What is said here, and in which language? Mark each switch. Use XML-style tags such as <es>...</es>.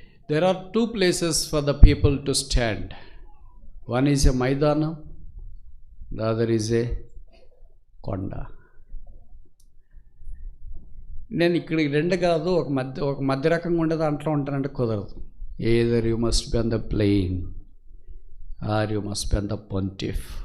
<en>There are 2 places for the people to stand. One is a maidanam, the other is a konda.</en> <te>నేను ఇక్కడికి 2 కాదు, ఒక మధ్య రకంగా ఉండే దాంట్లో ఉంటానంటే కుదరదు.</te> <en>either you must be on the plain or you must be on the pontiff.</en>